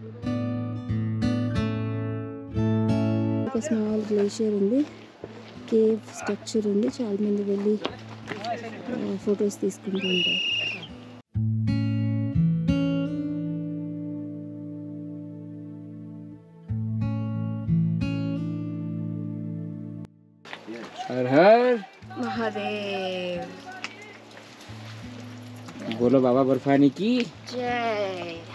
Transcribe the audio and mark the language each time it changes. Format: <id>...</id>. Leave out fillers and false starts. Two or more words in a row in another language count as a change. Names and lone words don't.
<te>ఒక</te> <en>small glacier</en> <te>ఉంది,</te> <en>cave structure</en> <te>ఉంది, చాలా మంది వెళ్ళి ఫొటోస్ తీసుకుంటూ ఉంటారు.</te> <hi>हर हर महादेव। बोलो बाबा बर्फानी की జై.</hi>